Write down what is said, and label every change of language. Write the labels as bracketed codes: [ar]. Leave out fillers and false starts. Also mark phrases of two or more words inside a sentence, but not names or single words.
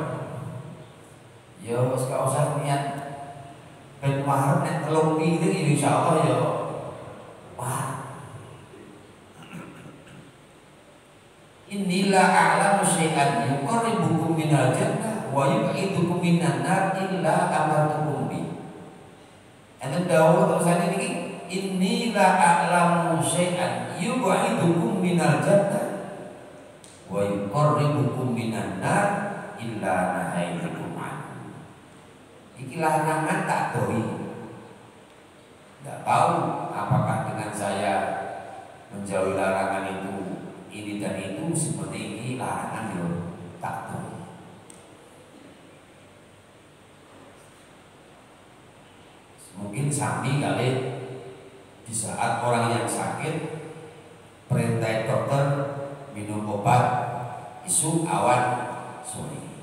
[jv] Ya wis gak usah niat ben marep nek 3 piring ya insyaallah ya wah. [ar] Inilah أعلم شيئا يقربكم من الجنة ويبعدكم من النار إلا أمرتكم ب. [jv] Enten dawuh terusane niki inilah [ar] أعلم شيئا يبعدكم من الجنة ويقربكم من النار إلا نهيتكم عن. [jv] Iki larangan tak doi. [id] Enggak tahu apakah dengan saya menjauhi larangan itu ini dan itu seperti ini larangan yo tak tahu. Mungkin sami kali di saat orang yang sakit perintah dokter minum obat [jv] isu awan sore,